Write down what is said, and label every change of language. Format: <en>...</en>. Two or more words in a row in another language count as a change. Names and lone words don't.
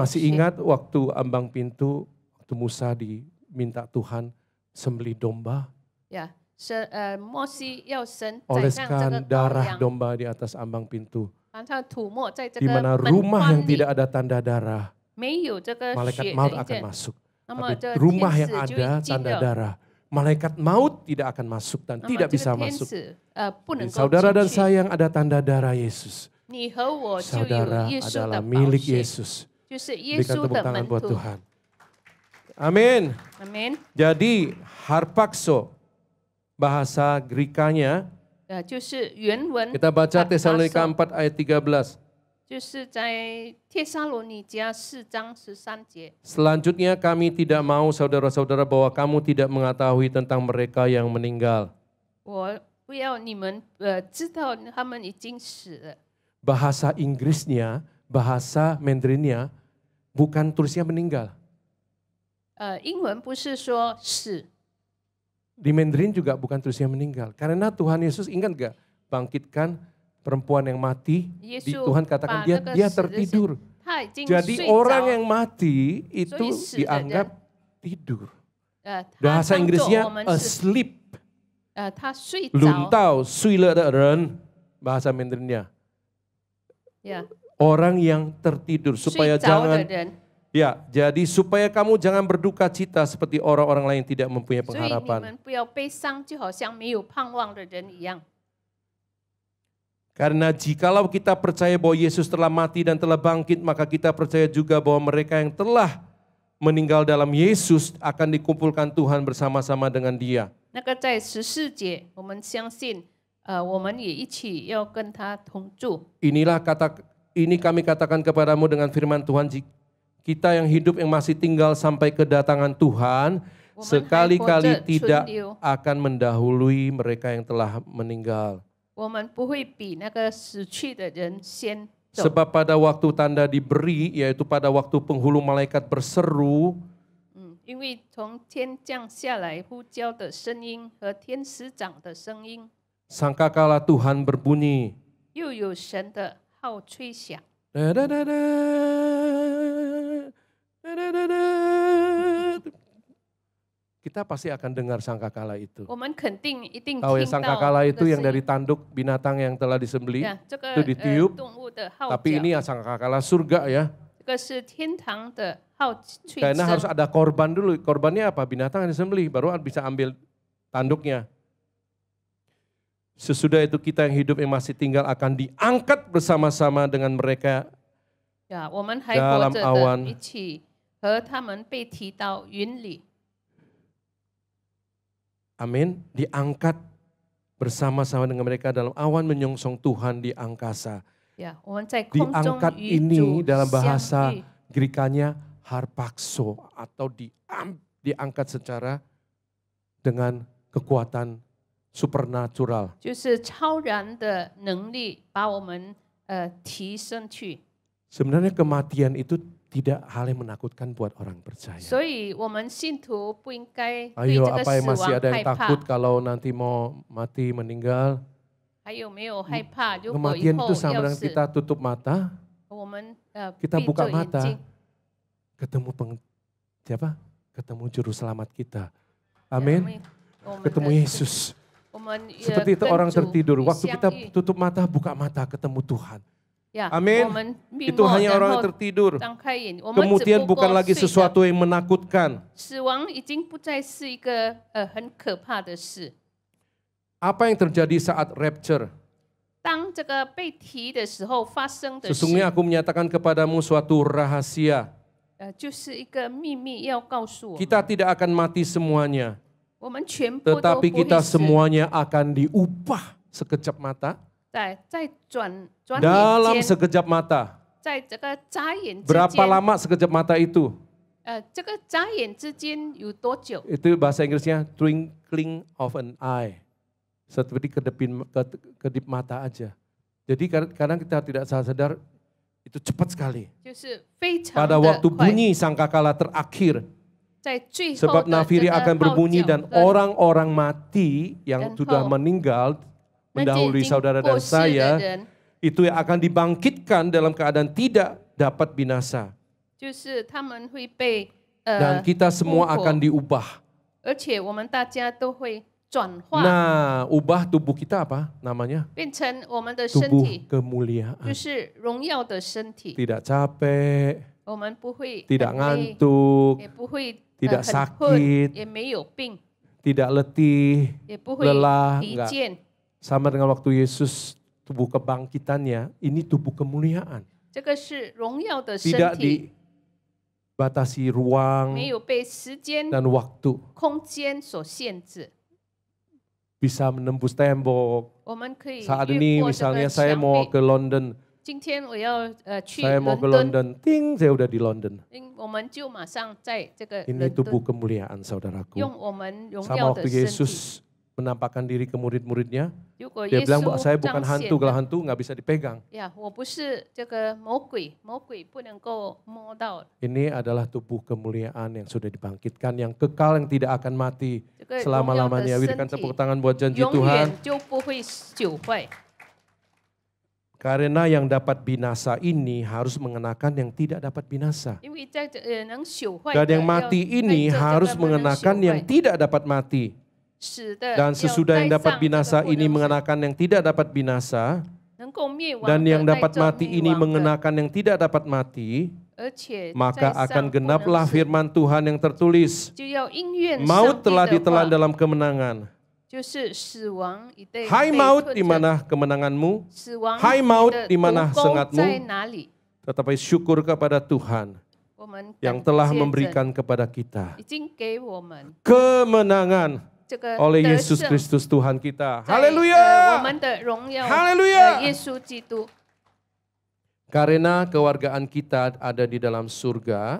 <id>Masih</id> <zh>血。</zh> <id>ingat waktu ambang pintu, waktu Musa diminta Tuhan sembelih domba?</id> <zh>呀，摩西要神宰上这</zh> <id>Oleskan</id> <zh>个羔</zh> <id>darah</id> <zh>羊，</zh> <id>domba di atas ambang pintu.</id> <zh>然后涂抹在这</zh> <id>Di</id> <zh>个</zh> <id>mana</id> <zh>门</zh> <id>rumah yang</id> <zh>框里，</zh> <id>tidak ada tanda darah,</id> <zh>没有这个</zh> <id>malaikat</id> <zh>血</zh> <id>maut</id> <zh>的一</zh> <id>akan</id> <zh>件，</zh> <id>masuk.</id> <zh>那么</zh> <id>Tapi</id> <zh>这</zh> <id>rumah</id> <zh>天</zh> <id>yang</id> <zh>使就</zh> <id>ada</id> <zh>进</zh> <id>tanda</id> <zh>了，</zh> <id>darah, malaikat maut tidak akan masuk dan</id> <zh>那么</zh> <id>tidak</id> <zh>这</zh> <id>bisa</id> <zh>个天</zh> <id>masuk.</id> <zh>使不能</zh> <id>Jadi</id> <zh>够</zh> <id>saudara dan</id> <zh>进去。</zh> <id>saya yang ada tanda darah Yesus,</id> <zh>你和我就有</zh> <id>saudara</id> <zh>耶稣的</zh> <id>adalah</id> <zh>宝</zh> <id>milik</id> <zh>血，</zh> <id>Yesus.</id> <zh>就是耶</zh> <id>Berikan</id> <zh>稣</zh> <id>tepuk</id> <zh>的</zh> <id>tangan</id> <zh>门</zh> <id>buat</id> <zh>徒。</zh> <id>Tuhan. Amin.</id> <zh>阿门。</zh> <id>Jadi harpaxo bahasa Greek-nya</id> <zh>就是原文，</zh> <id>kita baca Tesalonika</id> <zh>harpazo，</zh> <id>4 ayat 13.</id> <zh>就是在帖撒罗尼迦4章13节。</zh> <id>Selanjutnya kami tidak mau saudara-saudara bahwa kamu tidak mengetahui tentang mereka yang meninggal.</id> <zh>我不要你们知道他们已经死了。</zh> <id>Bahasa Inggrisnya, bahasa Mandarinnya bukan tulisnya meninggal.</id> <zh>英文不是说死，</zh> <id>Di Mandarin juga bukan tulisnya meninggal. Karena Tuhan Yesus ingat gak bangkitkan perempuan yang mati,</id> <zh>Yesus</zh> <id>Tuhan katakan dia</id> <zh>把那个死的</zh> <id>tertidur.</id> <zh>他已经</zh> <id>Jadi</id> <zh>睡</zh> <id>orang</id> <zh>着</zh> <id>yang mati itu</id> <zh>所以死的人</zh> <id>dianggap tidur.</id> <zh>他</zh> <id>Bahasa</id> <zh>当作</zh> <id>Inggrisnya</id> <zh>我们是</zh> <id>asleep.</id> <zh>他睡 Lun 着， tao, 睡了的人.</zh> <id>Bahasa Mandarinnya.</id> <zh>呀，</zh> <id>Orang yang tertidur</id> <zh>睡</zh> <id>supaya</id> <zh>着的</zh> <id>jangan</id> <zh>人，</zh> <id>ya, jadi supaya kamu jangan berduka cita seperti orang-orang lain tidak mempunyai</id> <zh>所以你</zh> <id>pengharapan.</id> <zh>们不要悲伤，就好像没有盼望的人一样。</zh> <id>Karena jikalau kita percaya bahwa Yesus telah mati dan telah bangkit, maka kita percaya juga bahwa mereka yang telah meninggal dalam Yesus akan dikumpulkan Tuhan bersama-sama dengan Dia.</id> <zh>那个在14节，我们相信，我们也一起要跟他同住。</zh> <id>Ini kami katakan kepadamu dengan firman Tuhan, kita yang hidup yang masih tinggal sampai kedatangan Tuhan, sekali-kali tidak akan mendahului mereka yang telah meninggal.</id> <zh>我们不会比那个死去的人先走，</zh> <id>Sebab pada waktu tanda diberi, yaitu pada waktu penghulu malaikat berseru,</id> <zh>因为从天降下来呼叫的声音和天使长的声音，</zh> <id>sangkakala Tuhan berbunyi.</id> <zh>又有神的号吹响。</zh> <id>Kita pasti akan dengar sangkakala itu.</id> <zh>我们肯定一定</zh> <id>Tahu ya</id> <zh>听到</zh> <id>sangkakala</id> <zh>这</zh> <id>itu</id> <zh>个</zh> <id>yang</id> <zh>声</zh> <id>dari</id> <zh>音。</zh> <id>tanduk binatang yang telah disembelih.</id> <zh>这个</zh> <id>itu ditiup,</id> <zh>动物的号</zh> <id>Tapi</id> <zh>角，</zh> <id>ini ya sangkakala surga ya.</id> <zh>这个是天堂的号吹</zh> <id>Karena harus</id> <zh>声。</zh> <id>ada korban dulu. Korbannya apa? Binatang yang disembelih, baru bisa ambil tanduknya. Sesudah itu kita yang hidup yang masih tinggal akan diangkat bersama-sama dengan mereka.</id> <zh>呀，我们还活</zh> <id>dalam</id> <zh>着</zh> <id>awan</id> <zh>的，一起和他们被提到云里。</zh> <id>Amin. Diangkat bersama-sama dengan mereka dalam awan menyongsong Tuhan di angkasa.</id> <zh>呀，我们在空中</zh> <id>Diangkat</id> <zh>与</zh> <id>ini</id> <zh>主</zh> <id>dalam</id> <zh>相</zh> <id>bahasa</id> <zh>遇。</zh> <id>Greek-nya harpaxo atau diangkat secara dengan kekuatan supernatural.</id> <zh>就是超然的能力把我们提升去，</zh> <id>Sebenarnya kematian itu tidak hal yang menakutkan buat orang percaya.</id> <zh>所以我们信徒不应该对</zh> <id>Ayo</id> <zh>这个</zh> <id>apa yang</id> <zh>死</zh> <id>masih</id> <zh>亡</zh> <id>ada</id> <zh>害</zh> <id>yang</id> <zh>怕</zh> <id>takut。kalau nanti mau mati meninggal?</id> <zh>还有没有害怕？如果以</zh> <id>Kematian</id> <zh>后</zh> <id>itu sama</id> <zh>要</zh> <id>dengan</id> <zh>死，</zh> <id>kita tutup mata,</id> <zh>我们</zh> <id>kita</id> <zh>闭</zh> <id>buka</id> <zh>着眼</zh> <id>mata,</id> <zh>睛，</zh> <id>ketemu siapa? Ketemu juru selamat kita.</id> <zh>我</zh> <id>Amin.</id> <zh>们我们</zh> <id>Ketemu</id> <zh>的</zh> <id>Yesus.</id> <zh>我们</zh> <id>Seperti itu</id> <zh>跟</zh> <id>orang</id> <zh>主</zh> <id>tertidur. Waktu</id> <zh>相</zh> <id>kita</id> <zh>遇</zh> <id>tutup mata, buka mata, ketemu Tuhan.</id> <zh>呀</zh> <id>Amin.</id> <zh>我们闭</zh> <id>Itu</id> <zh>目</zh> <id>hanya</id> <zh>然</zh> <id>orang</id> <zh>后</zh> <id>yang tertidur.</id> <zh>张开眼，我们只</zh> <id>Kemudian</id> <zh>不</zh> <id>bukan</id> <zh>过</zh> <id>lagi</id> <zh>睡着。</zh> <id>sesuatu yang menakutkan.</id> <zh>死亡已经不再是一个很可怕的事。</zh> <id>Apa yang terjadi saat rapture?</id> <zh>当这个被提的时候发生的事，</zh> <id>Sesungguhnya aku menyatakan kepadamu suatu rahasia.</id> <zh>就是一个秘密要告诉我们，</zh> <id>Kita tidak akan mati semuanya.</id> <zh>我们全部都</zh> <id>Tetapi</id> <zh>不会</zh> <id>kita</id> <zh>死，</zh> <id>semuanya akan diubah sekejap mata.</id> <zh>在转</zh> <id>Dalam</id> <zh>眼间，</zh> <id>sekejap mata.</id> <zh>在这个眨眼之</zh> <id>Berapa</id> <zh>间，</zh> <id>lama sekejap mata itu?</id> <zh>这个眨眼之间有多久？</zh> <id>Itu bahasa Inggrisnya</id> <en>twinkling of an eye.</en> <id>Seperti kedip mata aja. Jadi kadang kita tidak sadar itu cepat sekali.</id> <zh>就是非常</zh> <id>Pada</id> <zh>的</zh> <id>waktu</id> <zh>快。</zh> <id>bunyi sangkakala terakhir,</id> <zh>在最后</zh> <id>Sebab</id> <zh>的</zh> <id>nafiri</id> <zh>这</zh> <id>akan</id> <zh>个号</zh> <id>berbunyi</id> <zh>角</zh> <id>dan</id> <zh>跟</zh> <id>orang-orang mati yang Dan sudah hau. meninggal</id> <zh>那些已</zh> <id>mendahului</id> <zh>经</zh> <id>saudara</id> <zh>过</zh> <id>dan</id> <zh>世的</zh> <id>saya</id> <zh>人，</zh> <id>itu yang akan dibangkitkan dalam keadaan tidak dapat binasa.</id> <zh>就是他们会被</zh> <id>Dan kita</id> <zh>复</zh> <id>semua</id> <zh>活</zh> <id>akan diubah.</id> <zh>而且我们大家都会转化，</zh> <id>Nah, ubah tubuh kita apa namanya?</id> <zh>变成我们的身</zh> <id>Tubuh</id> <zh>体，</zh> <id>kemuliaan.</id> <zh>就是荣耀的身体。</zh> <id>Tidak capek,</id> <zh>我们不会</zh> <id>tidak</id> <zh>很累，</zh> <id>ngantuk,</id> <zh>也不会</zh> <id>tidak</id> <zh>很困，</zh> <id>sakit,</id> <zh>也没有病，</zh> <id>tidak letih,</id> <zh>也不会</zh> <id>lelah,</id> <zh>疲</zh> <id>enggak.</id> <zh>倦。</zh> <id>Sama dengan waktu Yesus tubuh kebangkitannya, ini tubuh kemuliaan.</id> <zh>这个是荣耀的身</zh> <id>Tidak</id> <zh>体，</zh> <id>dibatasi ruang</id> <zh>没有被时间、</zh> <id>dan waktu.</id> <zh>空间所限制。</zh> <id>Bisa menembus tembok.</id> <zh>我们可以</zh> <id>Saat</id> <zh>越</zh> <id>ini</id> <zh>过这</zh> <id>misalnya</id> <zh>个</zh> <id>saya</id> <zh>墙</zh> <id>mau</id> <zh>壁。</zh> <id>ke London,</id> <zh>今天我要去</zh> <id>saya mau</id> <zh>伦</zh> <id>ke</id> <zh>敦，</zh> <id>London, ting saya udah di London.</id> <zh>我们就马上在这个</zh> <id>Ini</id> <zh>伦</zh> <id>tubuh</id> <zh>敦</zh> <id>kemuliaan saudaraku.</id> <zh>用我们荣</zh> <id>Sama</id> <zh>耀的</zh> <id>waktu</id> <zh>身体。</zh> <id>Yesus menampakkan diri ke murid-muridnya,</id> <zh>如果</zh> <id>dia</id> <zh>耶</zh> <id>bilang</id> <zh>稣</zh> <id>saya bukan</id> <zh>彰</zh> <id>hantu,</id> <zh>显</zh> <id>kalau</id> <zh>了</zh> <id>hantu nggak bisa dipegang.</id> <zh>呀，我不是这个魔鬼，魔鬼不能够摸到。</zh> <id>Ini adalah tubuh kemuliaan yang sudah dibangkitkan, yang kekal, yang tidak akan mati</id> <zh>这个荣耀的</zh> <id>selama-lamanya.</id> <zh>身</zh> <id>Berikan</id> <zh>体</zh> <id>tepuk tangan buat janji</id> <zh>永</zh> <id>Tuhan.</id> <zh>远就不会朽坏。</zh> <id>Karena yang dapat binasa ini harus mengenakan yang tidak dapat binasa.</id> <zh>因为在这能朽坏</zh> <id>Dan</id> <zh>的</zh> <id>yang</id> <zh>要</zh> <id>mati</id> <zh>带</zh> <id>ini</id> <zh>着这个</zh> <id>harus</id> <zh>不能</zh> <id>mengenakan</id> <zh>朽</zh> <id>yang</id> <zh>坏</zh> <id>tidak dapat mati.</id> <zh>死的</zh> <id>Dan</id> <zh>要</zh> <id>sesudah yang</id> <zh>带</zh> <id>dapat</id> <zh>上这个</zh> <id>binasa</id> <zh>不</zh> <id>ini</id> <zh>能死</zh> <id>mengenakan yang tidak dapat binasa.</id> <zh>能够灭亡</zh> <id>Dan</id> <zh>的</zh> <id>yang</id> <zh>带</zh> <id>dapat</id> <zh>着</zh> <id>mati</id> <zh>灭</zh> <id>ini</id> <zh>亡的</zh> <id>mengenakan yang tidak dapat mati.</id> <zh>而且</zh> <id>Maka</id> <zh>在</zh> <id>akan</id> <zh>上不能</zh> <id>genaplah</id> <zh>死</zh> <id>firman Tuhan yang tertulis.</id> <zh>就要应验</zh> <id>Maut</id> <zh>上帝</zh> <id>telah</id> <zh>的</zh> <id>ditelan</id> <zh>话，</zh> <id>dalam kemenangan.</id> <zh>就是死亡已被</zh> <id>Hai</id> <zh>被</zh> <id>maut,</id> <zh>吞</zh> <id>di</id> <zh>着</zh> <id>mana kemenanganmu?</id> <zh>死亡</zh> <id>Hai</id> <zh>你</zh> <id>maut,</id> <zh>的</zh> <id>di mana</id> <zh>毒钩</zh> <id>sengatmu?</id> <zh>在哪里？</zh> <id>Tetapi syukur kepada Tuhan</id> <zh>我们</zh> <id>yang</id> <zh>感</zh> <id>telah</id> <zh>谢神</zh> <id>memberikan kepada kita</id> <zh>已经给我们</zh> <id>kemenangan</id> <zh>这个</zh> <id>oleh</id> <zh>得</zh> <id>Yesus</id> <zh>胜</zh> <id>Kristus Tuhan kita.</id> <zh>在我</zh> <id>Haleluya!</id> <zh>们的荣耀</zh> <id>Haleluya!</id> <zh>耶稣基督，</zh> <id>Karena kewargaan kita ada di dalam surga.</id>